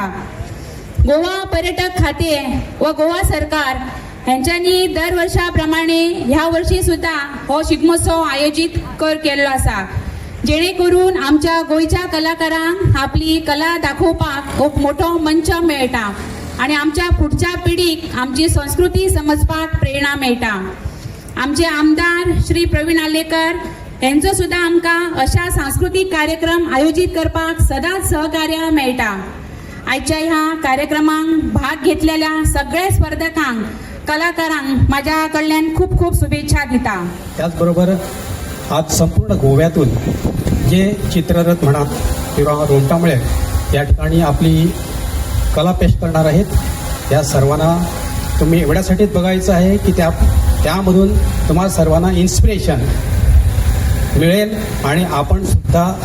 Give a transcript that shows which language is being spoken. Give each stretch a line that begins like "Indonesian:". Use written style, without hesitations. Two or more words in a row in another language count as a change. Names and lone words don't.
Konkani: गोवा पर्यटक खाते व गोवा सरकार यांच्यानी दर वर्षाप्रमाणे ह्या वर्षी सुद्धा हो शिगमोत्सव आयोजित केल्लो आसा, जेणे करून आमच्या गोंयच्या कलाकारांक आपली कला दाखोवपाक खूप मोठो मंच मेळटा आणि आमच्या फुडच्या पिढीक आमची संस्कृती समजपाक प्रेरणा मेळटा. आमचे आमदार श्री प्रवीण आलेकर यांचो सुद्धा आमकां अशा सांस्कृतिक कार्यक्रम आयोजित करपाक सदांच सहकार्य मेळटा. आजच्या ह्या कार्यक्रमांक भाग घेतलेल्या सगळ्या स्पर्धकांक, कलाकारांक माझ्या कडल्यान खूप खूप शुभेच्छा दिता.
Marathi: त्याचबरोबर आज संपूर्ण गोव्यातून जे चित्ररथ म्हणा किंवा रोमटामळे या ठिकाणी आपली कला पेश करणार आहेत, या सर्वांना तुम्ही एवढ्यासाठीच बघायचं आहे की त्यामधून तुम्हाला सर्वांना इन्स्पिरेशन मिळेल आणि आपण सुद्धा